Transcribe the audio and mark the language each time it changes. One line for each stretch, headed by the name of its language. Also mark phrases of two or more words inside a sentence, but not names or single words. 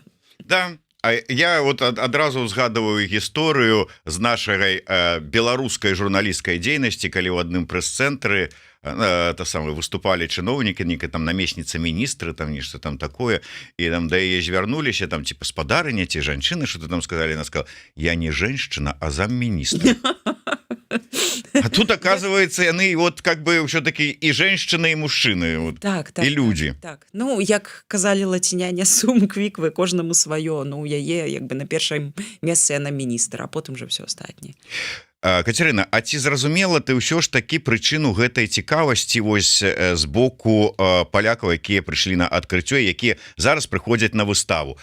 Belarusian: Да, я вот адразу згадываю гісторыю з нашай беларускай журналісцкай дзейнасці, калі ў адным прэс-цэнтры выступалі чыноўнікі, нейкая там намесніца міністры, там нешта там такое, і там да яе звярнуліся, там ці гаспадарыня, ці жанчыны, што там сказалі,
Russian: она сказала, я не женщина, а замміністра. А тут, оказывается, яны вот как бы все-таки и женщины, и мужчины, вот, так, и люди. Так.
Belarusian: Ну, як казалі лаціняне,
Latin: suum cuique,
Belarusian: кожнаму сваё, ну, яе, як бы на першым месцы яна міністр, а потым же все астатняе. Катерина, а ці зразумела ты ўсё ж такі прычыну гэтай цікавасці вось з боку палякаў, якія прыйшлі на адкрыццё, якія зараз прыходзяць на выставу?